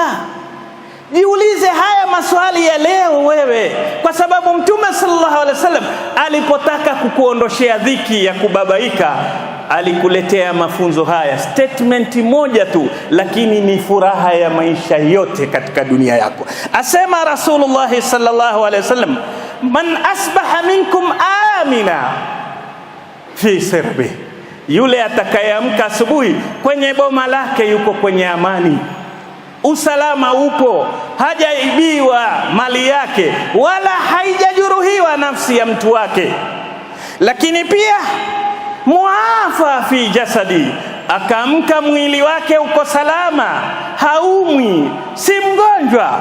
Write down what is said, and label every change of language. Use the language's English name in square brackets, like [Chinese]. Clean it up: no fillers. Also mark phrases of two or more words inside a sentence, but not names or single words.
[Swahili] Jiulize haya maswali ya leo wewe, kwa sababu Mtume [Arabic] صلى الله عليه وسلم [Swahili] alipotaka kukuondoshea dhiki ya kubabaika, alikuletea mafunzo haya, statement moja tu, lakini ni furaha ya maisha yote katika dunia yako. Asema [Arabic] رسول الله صلى الله عليه وسلم, من أصبح منكم آمنا في سربي, [Swahili] yule atakayeamka asubuhi kwenye boma lake yuko kwenye amani, usalama upo, hajaibiwa mali yake wala haijajeruhiwa nafsi ya mtu wake. Lakini pia [Arabic] معافى في جسدي, [Swahili] akaamka mwili wake uko salama, haumwi, si mgonjwa.